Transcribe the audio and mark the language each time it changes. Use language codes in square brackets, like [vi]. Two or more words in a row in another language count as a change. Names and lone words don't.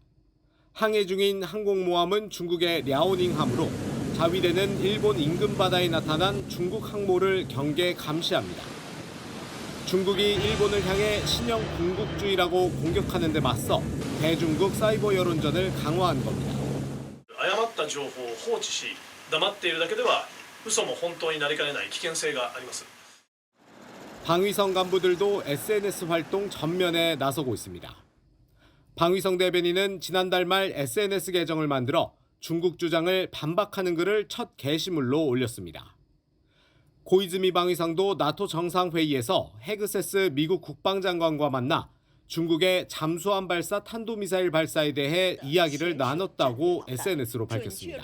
[ko] 항해 중인 항공모함은 중국의 랴오닝함으로 자위대는 일본 인근 바다에 나타난 중국 항모를 경계 감시합니다. 중국이 일본을 향해 신형 군국주의라고 공격하는 데 맞서 대중국 사이버 여론전을 강화한 겁니다. [ja] 誤った情報を放置し、黙っているだけでは嘘も本当になりかねない危険性があります。 [ko] 방위성 간부들도 SNS 활동 전면에 나서고 있습니다. 방위성 대변인은 지난달 말 SNS 계정을 만들어 중국 주장을 반박하는 글을 첫 게시물로 올렸습니다. 고이즈미 방위상도 나토 정상회의에서 헤그세스 미국 국방장관과 만나 중국의 잠수함 발사 탄도미사일 발사에 대해 이야기를 나눴다고 SNS로 밝혔습니다.